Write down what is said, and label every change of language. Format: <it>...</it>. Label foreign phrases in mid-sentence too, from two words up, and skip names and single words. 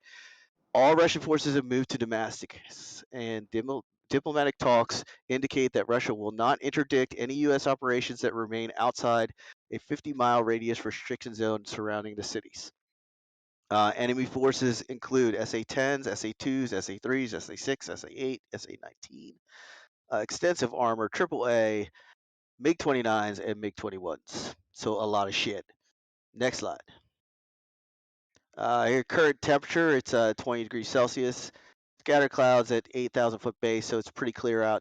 <en>All Russian forces have moved to Damascus, and diplomatic talks indicate that Russia will not interdict any U.S. operations that remain outside a 50-mile radius restriction zone surrounding the cities. Enemy forces include SA-10s, SA-2s, SA-3s, SA-6, SA-8, SA-19, extensive armor, AAA, MiG-29s, and MiG-21s. So a lot of shit. Next slide. Here, current temperature, it's 20 degrees Celsius. Scattered clouds at 8,000 foot base, so it's pretty clear out.</en>